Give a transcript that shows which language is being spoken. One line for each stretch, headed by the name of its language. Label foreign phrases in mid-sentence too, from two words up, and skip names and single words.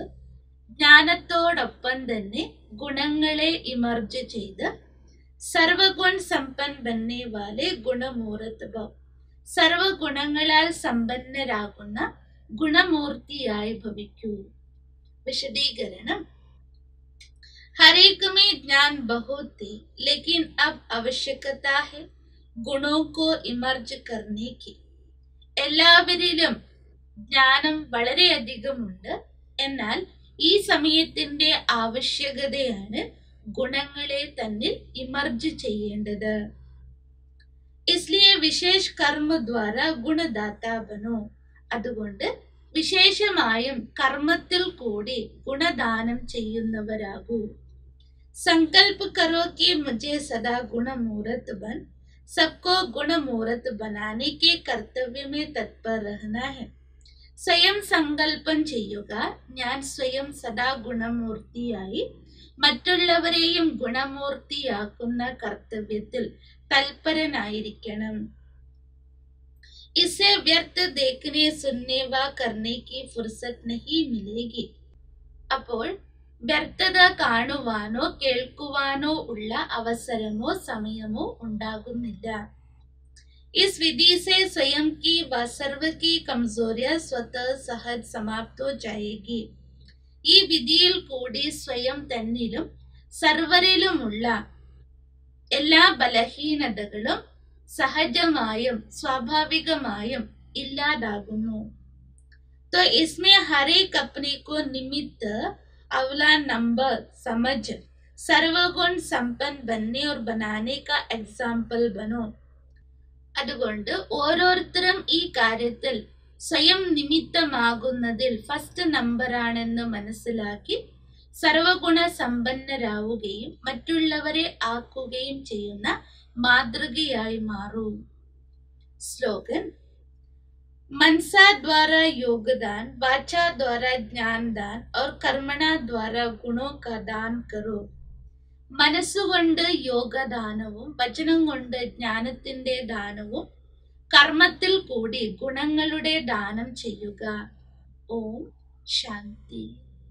Malayalam: ജ്ഞാനത്തോടൊപ്പം തന്നെ ഗുണങ്ങളെ ഇമർജ് ചെയ്ത്
Hindi: सर्वगुण संपन्न बनने वाले गुणमूर्त भव.
Malayalam: സർവഗുണങ്ങളാൽ സമ്പന്നരാകുന്ന ഗുണമൂർത്തിയായി ഭവിക്കൂ. വിശദീകരണം,
Hindi: हरेक में ज्ञान बहुत है, लेकिन अब आवश्यकता है गुणों को इमर्ज करने की.
Malayalam: എല്ലാവരിലും ജ്ഞാനം വളരെയധികമുണ്ട്, എന്നാൽ ഈ സമയത്തിന്റെ ആവശ്യകതയാണ് ഗുണങ്ങളെ തന്നിൽ ഇമർജ് ചെയ്യേണ്ടത്.
Hindi: इसलिए विशेष कर्म द्वारा गुणदाता बनो.
Malayalam: അതുകൊണ്ട് വിശേഷമായും കർമ്മത്തിൽ കൂടി ഗുണദാനം ചെയ്യുന്നവരാകൂ.
Hindi: संकल्प करो कि मुझे सदा गुण मूर्त बन. सबको गुण मूर्त बनाने के कर्तव्य में तत्पर रहना है.
Malayalam: സ്വയം സങ്കല്പം ചെയ്യുക, ഞാൻ സ്വയം സദാ ഗുണമൂർത്തിയായി മറ്റുള്ളവരെയും ഗുണമൂർത്തിയാക്കുന്ന കർത്തവ്യത്തിൽ തൽപരനായിരിക്കണം.
Hindi: इसे व्यर्थ देखने सुनने व करने की फुर्सत नहीं मिलेगी.
Malayalam: അപ്പോൾ വ്യർത്ഥത കാണുവാനോ കേൾക്കുവാനോ ഉള്ള അവസരമോ സമയമോ ഉണ്ടാകുന്നില്ല.
Hindi: इस विधि से स्वयं की व सर्व की कमजोरियां स्वतः सहज समाप्त हो जाएगी.
Malayalam: ഈ വിധിയിൽ കൂടി സ്വയം തന്നിലും സർവരിലുമുള്ള എല്ലാ ബലഹീനതകളും സഹജമായും സ്വാഭാവികമായും ഇല്ലാതാകുന്നു.
Hindi: तो इसमें हर एक अपने को निमित्त अवला नंबर समझ सर्वगुण संपन्न बनने और बनाने का एग्जाम्पल बनो.
Malayalam: അതുകൊണ്ട് ഓരോരുത്തരും ഈ കാര്യത്തിൽ സ്വയം നിമിത്തമാകുന്നതിൽ ഫസ്റ്റ് നമ്പറാണെന്ന് മനസ്സിലാക്കി സർവഗുണ സമ്പന്നരാവുകയും മറ്റുള്ളവരെ ആക്കുകയും ചെയ്യുന്ന മാതൃകയായി മാറൂ. സ്ലോഗൻ:
Hindi: मनसा द्वारा योगदान, वाचा द्वारा ज्ञान दान और कर्मणा द्वारा गुणों का दान करो.
Malayalam: മനസ്സുകൊണ്ട് യോഗദാനവും വചനം കൊണ്ട് ജ്ഞാനത്തിന്റെ ദാനവും കർമ്മത്തിൽ കൂടി ഗുണങ്ങളുടെ ദാനം ചെയ്യുക. ഓം ശാന്തി.